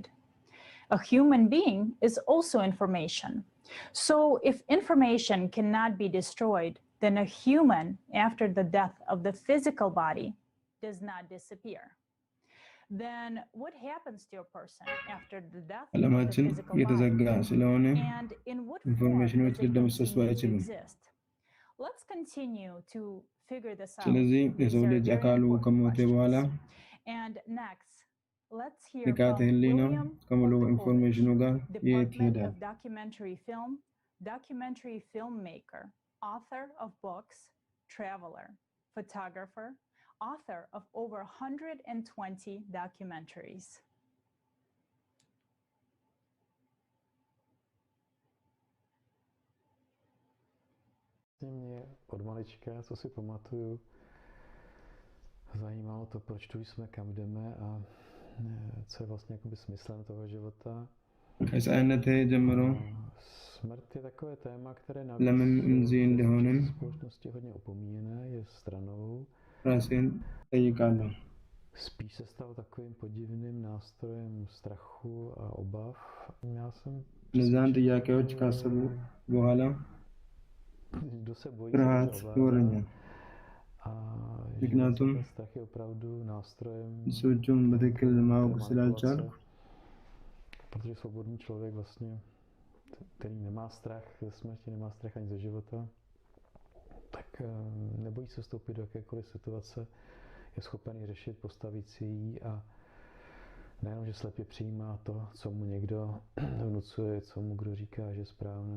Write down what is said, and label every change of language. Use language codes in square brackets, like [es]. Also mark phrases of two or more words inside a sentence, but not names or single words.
[en] A human being is also information. So if information cannot be destroyed, then a human, after the death of the physical body, does not disappear. Then what happens to a person after the death of the [am] ዓለማችን [en] physical [am] የተዘጋ [en] body? [am] ስለሆነ [en] And in what form [am] ኢንፎርሜሽኖች [en] does it [am] ሊደመሰሱ [en] continue to [am] አይችሉም። [en] exist? Let's continue to figure this out. [am] ስለዚህ [en] These [am] የሰው [en] are [am] ልጅ [en] very [am] አካሉ [en] important [am] ከሞተ በኋላ [en] questions. And next, let's hear [am] ንቃተ [en] from [am] ህሊና [en] William [am] ከሙሉ [en] Olthokovich, [am] ኢንፎርሜሽኑ ጋር የት [en] Department [am] ይሄዳል? [en] of documentary filmmaker, author of books, traveler, photographer, author of over 120 documentaries. [cs] Mě od malička, co si pamatuju, zajímalo to, proč tu jsme, kam jdeme a co je vlastně jakoby smyslem toho života. [am] ከሕፃንነቴ ጀምሮ [cs] Smrt je takové téma, které [am] ለምን እዚህ [cs] navíc [am] እንደሆንን [cs] v společnosti hodně opomíjené, je stranou. [am] ራሴን ጠይቃለሁ። [cs] Spíš se stal takovým podivným nástrojem strachu a obav. Já jsem [am] እነዛን ጥያቄዎች ካሰቡ በኋላ [cs] kdo se bojí, [am] ፍርሃት [cs] se [am] ይወረኛል። [cs] a že [am] ምክንያቱም [cs] ten strach je opravdu nástrojem [am] ሰዎቹን በትክክል ማወቅ ስላልቻልኩ [cs] protože svobodný člověk vlastně, který nemá strach ze smrti, nemá strach ani ze života, tak nebojí se vstoupit do jakékoliv situace, je schopen ji řešit, postavit si ji a nejenom, že slepě přijímá to, co mu někdo vnucuje, co mu kdo říká, že je správné.